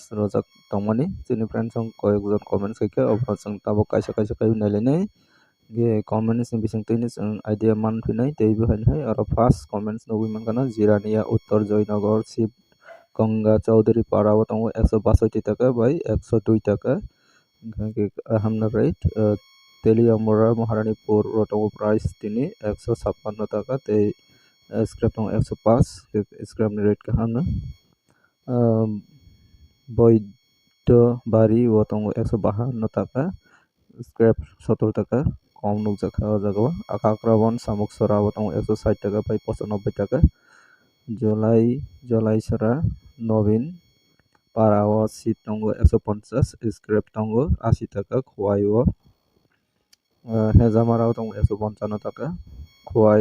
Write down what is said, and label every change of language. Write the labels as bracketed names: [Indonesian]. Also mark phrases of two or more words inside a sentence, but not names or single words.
[Kok Borok] rojak tongmani chini friends ong koyekjon comments haike obro jeng tabok kaisa kaisa kai nailainai ge comments ni bisingtwi ni jeng idea manphinai teibo hain hai aro [English] first comments [Kok Borok] nugui mankana Jirania Uttor Joynagar Shiv Ganga Chaudhary Para o tongo 162 টাকা by 102 টাকা gangke hamna rate Teliamora Maharanipur o tongo price tini 156 টাকা te scrap tongo 105 scrap ni rate kahamna Boido Bari o tongo 152 টাকা scrap 70 টাকা কম নুকজাখা o jaga o Akakrabon Samuksara o tongo 160 টাকা by 95 টাকা Jolai Sara Novin Para o seat tongo 150 scrap tongo 80 টাকা khowai o Hejamara o tongo 155 টাকা khowai